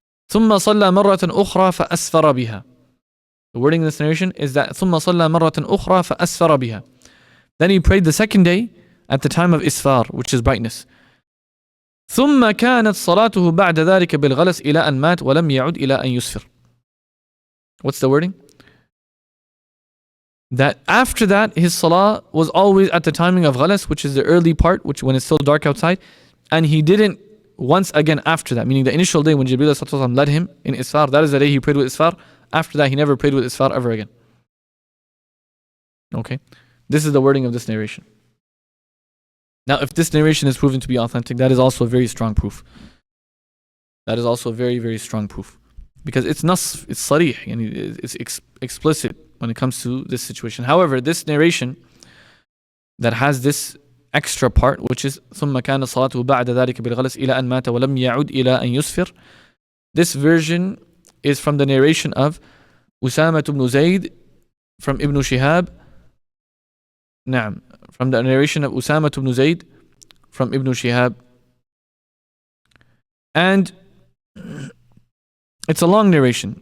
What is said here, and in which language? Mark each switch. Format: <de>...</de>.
<ar>ثم صلى مرة أخرى فأسفر بها.</ar> <en>The wording in this narration is that</en> <ar>ثم صلى مرة أخرى فأسفر بها.</ar> <en>Then he prayed the second day at the time of Isfar, which is brightness.</en> <ar>ثم كانت صلاته بعد ذلك بالغلس إلى أن مات ولم يعد إلى أن يسفر.</ar> <en>What's the wording? That after that, his salah was always at the timing of Ghalas, which is the early part, which when it's still dark outside, and he didn't once again after that, meaning the initial day when Jibreel led him in Isfar, that is the day he prayed with Isfar. After that, he never prayed with Isfar ever again. Okay? This is the wording of this narration. Now, if this narration is proven to be authentic, that is also a very strong proof. That is also a very, very strong proof. Because it's nas, it's sarih, and it's explicit when it comes to this situation. However, this narration that has this extra part, which is</en> <ar>ثم كان صلاته بعد ذلك بالغلس إلى أن مات ولم يعد إلى أن يسفر.</ar> <en>This version is from the narration of Usama ibn Zayd from Ibn Shihab. نعم, from the narration of Usama ibn Zayd from Ibn Shihab. And it's a long narration.</en>